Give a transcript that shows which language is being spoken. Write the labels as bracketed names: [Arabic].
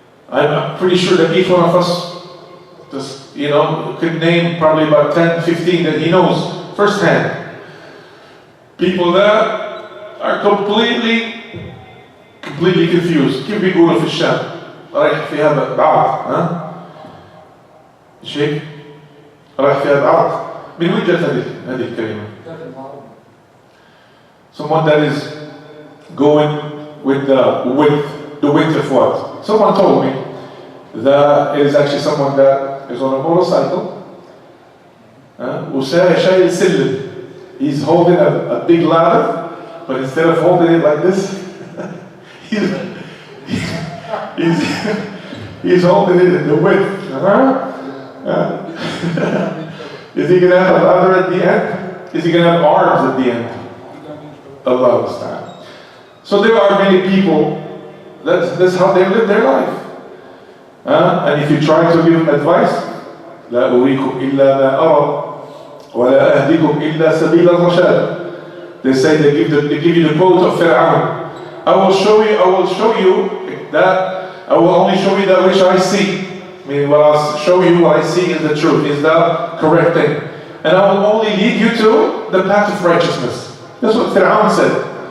[English] I'm pretty sure that each one of us, just, could name probably about 10, 15 that he knows firsthand. People that are completely confused. [Arabic] كيف بيقولوا في الشام؟ رايح فيها بعض، ها؟ شيء؟ رايح فيها بعض. من وين جت هذه الكلمة؟ [English] Someone that is going with the width of what? Someone told me that it is actually someone that is on a motorcycle. [Arabic] وشايل سلم. [English] He's holding a big ladder, but instead of holding it like this, he's holding it in the width. Is he going to have a ladder at the end? Is he going to have arms at the end? Allah understand. So there are many people, that's how they live their life. And if you try to give them advice, [Arabic] لا أريكم إلا ما أرى ولا أهديكم إلا سبيل الرشاد. [English] They say they give you the quote of Fir'aun. I will show you that I will only show you that which I see. Meaning what I'll show you what I see is the truth, is the correct thing. And I will only lead you to the path of righteousness. That's what Fir'aun said.